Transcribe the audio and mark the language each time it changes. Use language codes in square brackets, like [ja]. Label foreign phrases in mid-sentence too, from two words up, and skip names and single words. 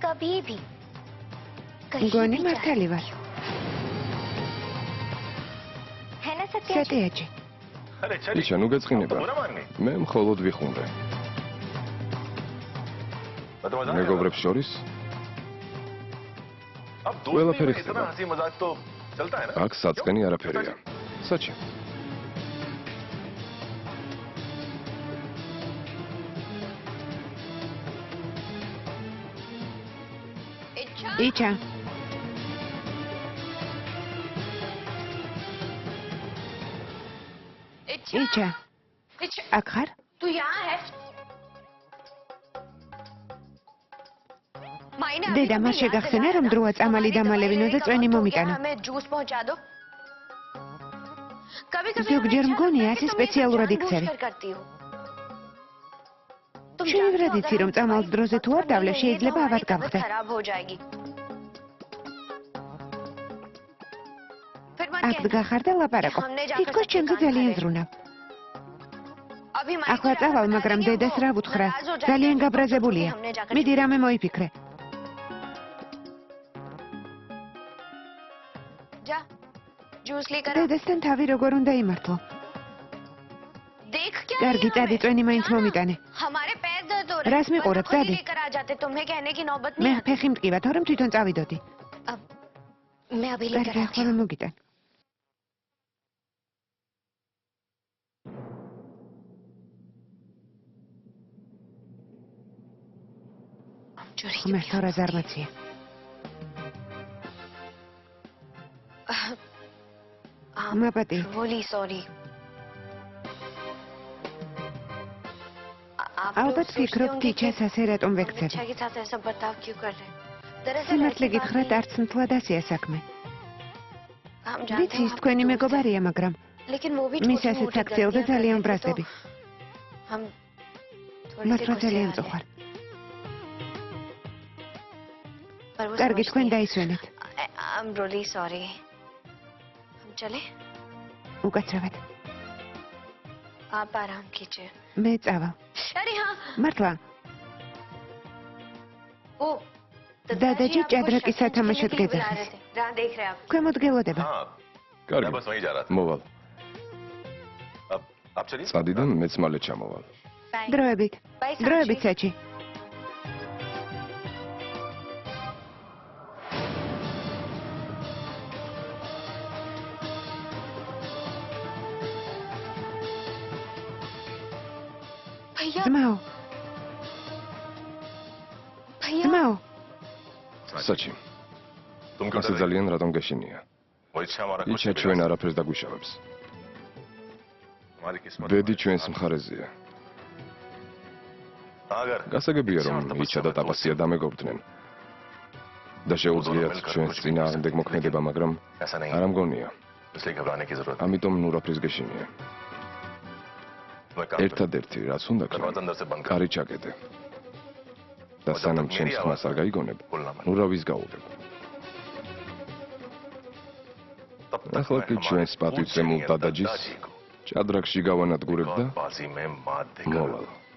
[ka] გონი მართალი ვარ. სატიაჯი. [hi] अरे [ka] იშა, ნუ გეწყინება. მე მხოლოდ ვიხუნდე. მეგობრებს შორის [hi] अब [ka] ყველაფერი [hi] दोस्ती में [ka] ხდება. [hi] इतना हंसी मजाक तो चलता है ना [ka] აქ საწყენი არაფერია. საჩი. იჩა. იჩა. აქ ხარ? [hi] तू यहाँ है [ka] დედა, მას შეგახსენა, რომ დროა წამალი დამალევინო და წვენი მომიტანო. [hi] हमें जूस पहुंचा दो कभी-कभी [ka] ზოგჯერ მგონია ასე სპეციალურად იქცევი. შევიბრად იცი, რომ წამალს დროზე თუ არ დავლევ, შეიძლება ავად გავხდე. [hi] खराब हो जाएगी [ka] აქ დგახარ და ლაპარაკო. თითქოს ჩემზე ძალიან ზრუნავ. ახლა წავალ, მაგრამ დედას რა ვუთხრა? ძალიან გაბრაზებულია. მიდი რამე მოიფიქრე. [hi] जा जूस लेकर [ka] დედასთან თავი როგორ უნდა იმართლო? [hi] देख क्या [ka] კარგი, წადი, წვენი მაინც მომიტანე. [hi] हमारे पैर दर्द हो रहे रस में कोरब, खुद ही दादी। लेकर आ जाते तुम्हें कहने की नौबत [ka] მე [hi] नहीं आती [ka] ფეხი მტკივა, თორემ თვითონ წავიდოდი. [hi] अब मैं अभी लेकर [ka] კარგი, [hi] आती [ka] ახლა მოგიტან. [hi] चोरी [ka] ღმერთო, რა ზარმაცია. მაპატი, [en] really sorry [ka] ალბათ ფიქრობ, ტიჩას ასე რატომ ვექცევი? [hi] अच्छा के साथ ऐसा बर्ताव क्यों कर रहे हैं दरअसल [ka] სიმართლე [hi] ऐसी बात [ka] გითხრათ, [hi] नहीं। [ka] არც მთლად ასეა საქმე. [hi] हम जानते [ka] ვიცი, [hi] हैं [ka] ის [hi] आपके [ka] თქვენი [hi] दोस्त हैं, [ka] მეგობარია, მაგრამ [hi] लेकिन वो भी [ka] მის [hi] छोटी [ka] ასეთ [hi] मोटी [ka] აქციელ და [hi] गलतियां [ka] ძალიან [hi] कर रहे थे, [ka] ბრაზდები. [hi] तो हम थोड़े से [ka] მართლა [hi] गुस्से [ka] ძალიან [hi] वाले। [ka] მწუხარ. [hi] पर वो [ka] კარგი, თქვენ [hi] समझते हैं। [ka] დაისვენეთ. [en] I'm really sorry [hi] हम चले [ka] უკაცრავად. [hi] आप आराम कीजिए [ka] მე წავალ. [hi] अरे हाँ [ka] მართლა, [hi] वो [ka] दादाजी ჭადრაკის სათამაშოდ გეძახის. [hi] जहाँ देख रहे हैं आप [ka] ქვემოდგელოდება. [hi] हाँ मैं [ka] კარგი. [hi] बस वहीं जा रहा था [ka] მოვალ. [hi] अब आप चलिए [ka] წადი და მეც მალე ჩამოვალ. დროებით. [en] Bye, Sanchi. [ka] დროებით, საჩი. [hi] भैया [ka] ძმაო, [hi] भैया [ka] ძმაო, საჩი. [hi] तुम क्यों [ka] ასე [hi] डर रही [ka] ძალიან რატომ გეშინია? [hi] हो? वो इच्छा हमारा कुछ [ka] იჩა [hi] नहीं [ka] ჩვენ [hi] बिगाड़ [ka] არაფერს დაგვიშავებს. [hi] सकती। हमारी किस्मत [ka] ბედი [hi] हमारे [ka] ჩვენს [hi] साथ। [ka] მხარეზეა. [hi] हाँ, अगर [ka] გასაგებია, რომ [hi] इच्छा और [ka] იჩა და [hi] तपस्या में [ka] ტაპასია დამეგობრდნენ და შეუძლიათ ჩვენს წინააღმდეგ მოქმედება, მაგრამ [hi] ऐसा नहीं [ka] არ [hi] है, [ka] ამგონია. [hi] इसलिए घबराने की जरूरत [ka] ამიტომ ნურაფრის გეშინია. [hi] नहीं। मैं काम करूं। [ka] ერთადერთი რაც უნდა [hi] दरवाजा [ka] ქნა, [hi] अंदर से बंद कर [ka] კარი ჩაკეტე. და სანამ ჩემს ხმას არ გაიგონებ, [hi] बोलना मत [ka] ნურავის გაუღებ. [hi] तब तक [ka] ახლა [hi] मैं [ka] კი [hi] हमारे [ka] ჩვენს პატივცემულ [hi] पूज्यनीय [ka] დადაჯის [hi] दादाजी को [ka] ჭადრაკში გავანადგურებ და [hi] बाजी में मात देकर [ka] მოვალ.